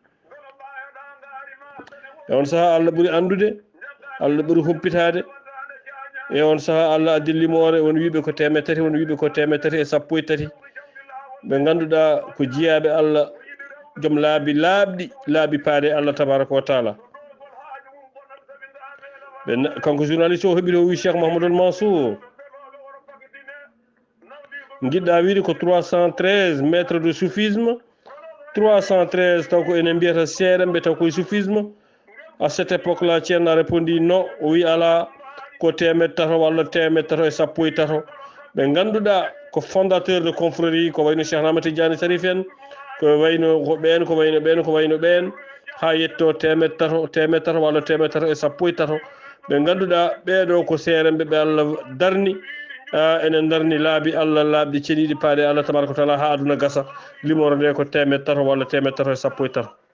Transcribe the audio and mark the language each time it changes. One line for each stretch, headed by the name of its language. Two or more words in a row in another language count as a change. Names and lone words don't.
Fula: e on saaha Allah ɓuuri andude Allah ɓuuri humpitade e on saaha Allah addi limore won wiɓe ko temed tati won wiɓe ko temed tati e sappo e tati ɓe ganduɗa ko jiyaɓe Allah joom laabi laaɓɗi laabi paaɗe Allah
Arabic: تبارك وتعالى
Fula: kanko journaliste o heeɓi o wi Cheikh Mouhamadoul Mansour guiɗɗa wiide ko 313
French: métres de soufisme
Fula: 313 taw ko enen mbiyata seeɗen ɓe taw koye
French: soufisme à cette époque là
Fula: Ceerno
French: a répondi non
Fula: o wi ala ko temed tato walla temed tato e sappo e tato ɓe ganduɗa ko
French: fondateur de confrérie
Fula: ko wayno Cheikh Ahmad Tidiane Sarif en ko wayno ko ɓen ko wayno ɓen ko wayno ɓen ha yetto temed tato walla temed tato e sappo e tato ɓe ganduɗa ɓeɗo ko seeremɓe ɓe Allah darni enen darni laabi Allah laaɓɗi ceɗiɗi paaɗe Allah
Arabic: تبارك وتعالى
Fula: ha aduna gasa limore nde ko temed tato walla temed tato e sappo e tato